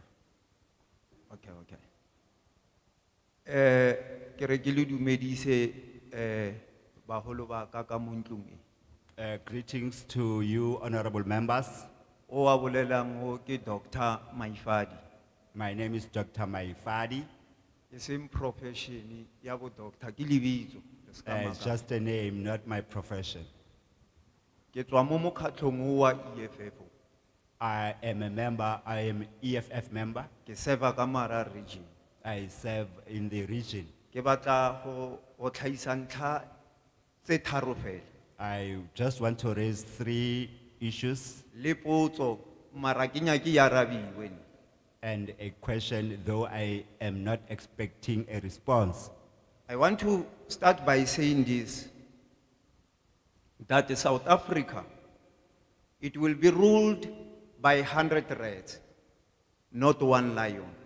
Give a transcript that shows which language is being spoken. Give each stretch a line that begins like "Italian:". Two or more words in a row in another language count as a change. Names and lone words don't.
English: Okay.
Tswana: Ke re ke le dumedise baholo ba ka ka mo ntlong e.
English: Greetings to you, honorable members.
Tswana: O a bolelang o ke Dr. Maifadi.
English: My name is Dr. Maifadi. The same profession
Tswana: ya bo doctor ke lebitso.
English: It's just a name, not my profession.
Tswana: Ke tswa mo mokgatlhong o wa EFF.
English: I am a member, I am EFF member.
Tswana: Ke serve ka Mara region.
English: I serve in the region.
Tswana: Ke batla go tlhaisa ntlha tse tharo fela.
English: I just want to raise 3 issues.
Tswana: Le potso mara ke nyake ya arabiwe.
English: And a question, though I am not expecting a response. I want to start by saying this, that South Africa, it will be ruled by 100 reds, not 1 lion.